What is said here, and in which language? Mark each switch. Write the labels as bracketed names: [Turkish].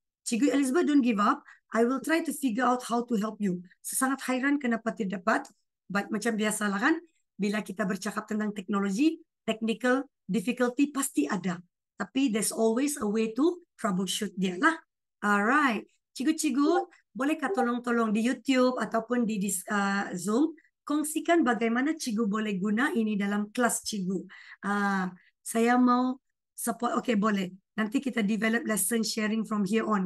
[English] Cikgu Elizabeth, don't give up. I will try to figure out how to help you. [Malay] Sangat hairan kenapa tidak dapat. But macam biasalah kan, bila kita bercakap tentang teknologi, [English] technical difficulty [Malay] pasti ada. [English] Tapi there's always a way to troubleshoot [Malay] dia lah. [English] Alright. [Malay] Cikgu-cikgu, bolehkah tolong-tolong di YouTube ataupun di Zoom, kongsikan bagaimana cikgu boleh guna ini dalam kelas cikgu. Saya mau support, okay boleh. Nanti kita [English] develop lesson sharing from here on.